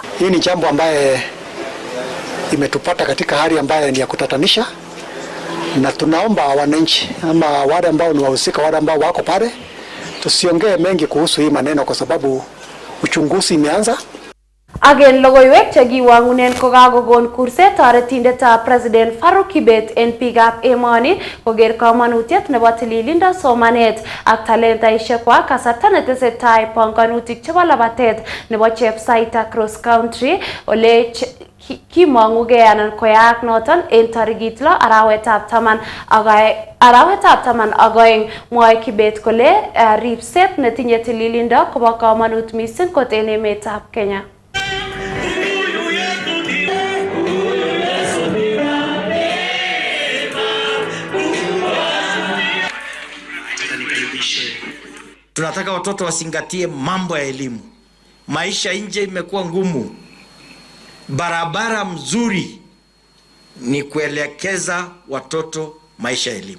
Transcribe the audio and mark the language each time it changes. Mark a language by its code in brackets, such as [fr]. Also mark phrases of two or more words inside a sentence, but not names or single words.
[sw] Hii ni jambo ambaye imetupata katika hali ambayo ni ya kutatanisha, na tunaomba wananchi ama wale ambao ni wahusika, wale ambao wako pale, tusiongee mengi kuhusu hii maneno kwa sababu uchunguzi imeanza. [kln] Agen logoiwek chekiwangunen kokakokon kurset toretindetab President Farouk Kibet en biikab emoni koker kamanutiet nebo tililindo, somanet ak talentaisiekwak kasarta netesetai panganutik chebo labatet nebo Chepsaita [en] cross country [kln] ole kimong'ugei anan koyaak noton en tarikit 6 arawetab 12. Mwae Kibet kole ripset netinye tililindo kobo kamanut missing kot en emetab Kenya. [sw] Tunataka watoto wasingatie mambo ya elimu. Maisha nje imekuwa ngumu. Barabara mzuri ni kuelekeza watoto maisha ya elimu.